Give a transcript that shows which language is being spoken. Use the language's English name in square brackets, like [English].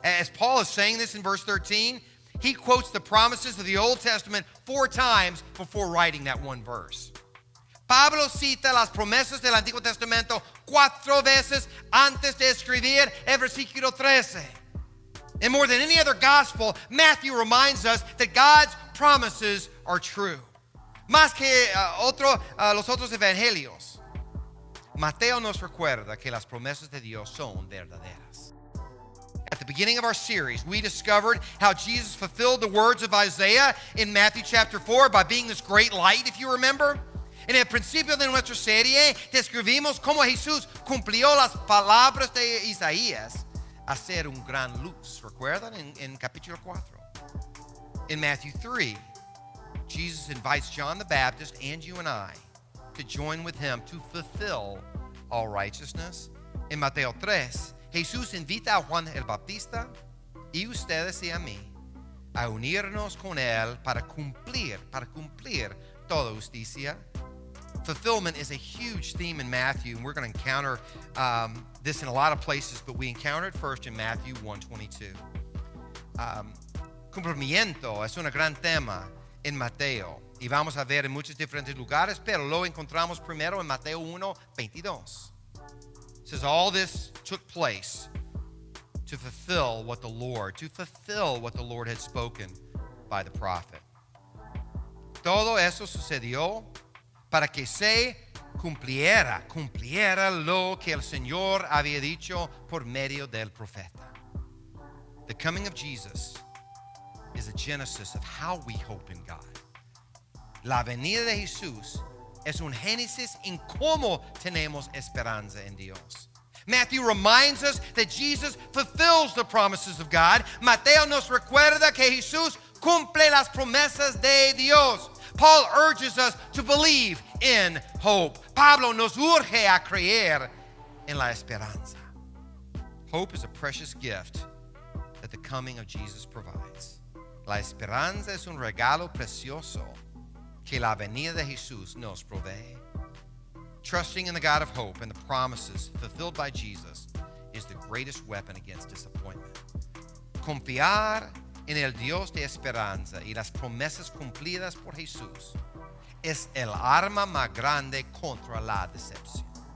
[English] As Paul is saying this in verse 13, he quotes the promises of the Old Testament 4 times before writing that one verse. [Spanish] Pablo cita las promesas del Antiguo Testamento 4 veces antes de escribir el versículo 13. [English] And more than any other gospel, Matthew reminds us that God's promises are true. [Spanish] Más que los otros evangelios, Mateo nos recuerda que las promesas de Dios son verdaderas. [English] At the beginning of our series, we discovered how Jesus fulfilled the words of Isaiah in Matthew chapter 4 by being this great light, if you remember. [Spanish] En el principio de nuestra serie, describimos cómo Jesús cumplió las palabras de Isaías a ser un gran luz. ¿Recuerdan? En capítulo 4. [English] In Matthew 3, Jesus invites John the Baptist and you and I to join with him to fulfill all righteousness. [Spanish] En Mateo 3, Jesús invita a Juan el Bautista y ustedes y a mí a unirnos con él para cumplir toda justicia. [English] Fulfillment is a huge theme in Matthew, and we're going to encounter this in a lot of places, but we encounter it first in Matthew 1:22. [Spanish] Cumplimiento es un gran tema en Mateo, y vamos a ver en muchos diferentes lugares, pero lo encontramos primero en Mateo 1:22. [English] It says all this took place to fulfill what the Lord had spoken by the prophet. [Spanish] Todo eso sucedió para que se cumpliera lo que el Señor había dicho por medio del profeta. [English] The coming of Jesus is a genesis of how we hope in God. [Spanish] La venida de Jesús es un génesis en cómo tenemos esperanza en Dios. [English] Matthew reminds us that Jesus fulfills the promises of God. [Spanish] Mateo nos recuerda que Jesús cumple las promesas de Dios. [English] Paul urges us to believe in hope. [Spanish] Pablo nos urge a creer en la esperanza. [English] Hope is a precious gift that the coming of Jesus provides. [Spanish] La esperanza es un regalo precioso que la venida de Jesús nos provee. [English] Trusting in the God of hope and the promises fulfilled by Jesus is the greatest weapon against disappointment. [Spanish] Confiar en el Dios de esperanza y las promesas cumplidas por Jesús es el arma más grande contra la decepción.